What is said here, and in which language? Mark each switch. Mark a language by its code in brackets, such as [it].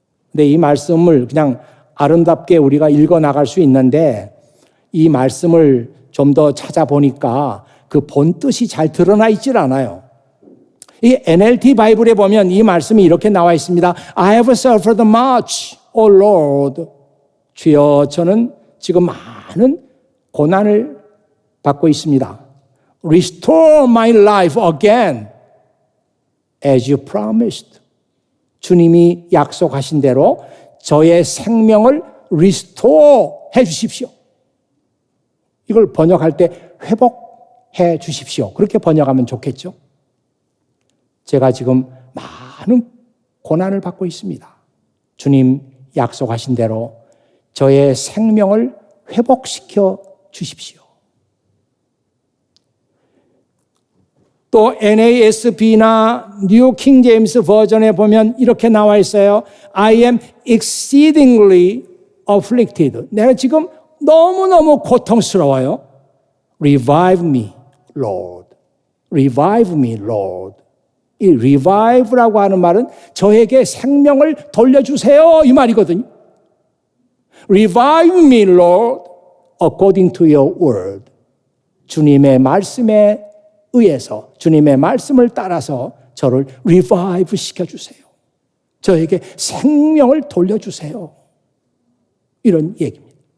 [ko] 근데 이 말씀을 그냥 아름답게 우리가 읽어 나갈 수 있는데 이 말씀을 좀 더 찾아보니까 그 본뜻이 잘 드러나 있질 않아요. 이 NLT 바이블에 보면 이 말씀이 이렇게 나와 있습니다. [en] I have suffered much, O Lord. [ko] 주여, 저는 지금 많은 고난을 받고 있습니다. [en] Restore my life again as you promised. [ko] 주님이 약속하신 대로 저의 생명을 restore 해 주십시오. 이걸 번역할 때 회복해 주십시오. 그렇게 번역하면 좋겠죠? 제가 지금 많은 고난을 받고 있습니다. 주님 약속하신 대로 저의 생명을 회복시켜 주십시오. 또 NASB나 뉴 킹 제임스 버전에 보면 이렇게 나와 있어요. [en] I am exceedingly afflicted. [ko] 내가 지금 너무너무 고통스러워요. [en] Revive me, Lord. Revive me, Lord. [ko] 이 revive라고 하는 말은 저에게 생명을 돌려주세요 이 말이거든요. [en] Revive me, Lord, according to your word. [ko] 주님의 말씀에 의해서, 주님의 말씀을 따라서 저를 revive 시켜주세요. 저에게 생명을 돌려주세요. 이런 얘기입니다.